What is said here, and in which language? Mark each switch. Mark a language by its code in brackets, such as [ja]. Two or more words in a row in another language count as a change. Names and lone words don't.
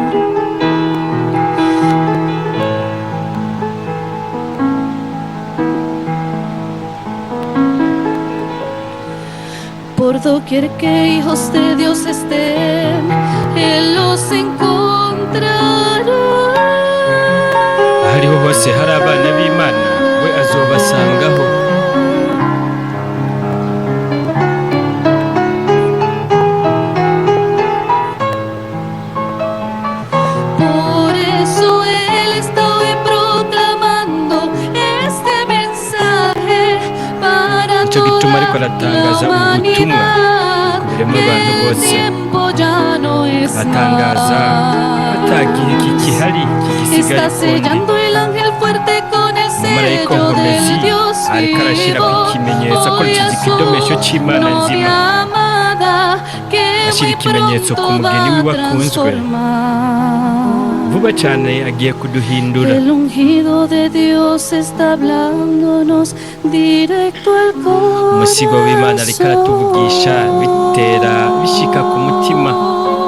[es] Por doquier que hijos de Dios estén, Él los encontrará. [rw] Ahariho hose hari abana b'Imana, we azobasangaho. [es] Por eso Él está hoy proclamando este mensaje para [rw] Nicyo gituma ariko [es] toda [rw] aratangaza [es] la [rw] ubutumwa [es] humanidad, [rw] kubirema abantu [es] que el [rw] bose. [es] tiempo ya no es [rw] Atangaza atagihe kikihari [es] Está [rw] kigisigaye ukundi. [es] sellando el ángel fuerte con el [rw] Umumarayika [es] sello [rw] w'inkomezi [es] del Dios [rw] ariko arashyira ku [es] vivo. [rw] kimenyetso [es] Hoy [rw] akoresheje [es] a [rw] ikidomesho [es] su [rw] cy'Imana nzima, [es] novia amada, que [rw] ashyira [es] muy [rw] ikimenyetso ku [es] pronto [rw] mugeni [es] va a [rw] w'akunzwe. [es] transformar. [rw] Vuba cyane agiye kuduhindura. [es] El ungido de Dios está hablándonos directo al [rw] Umusigo w'Imana ariko aratuvugisha bitera bishika ku mutima.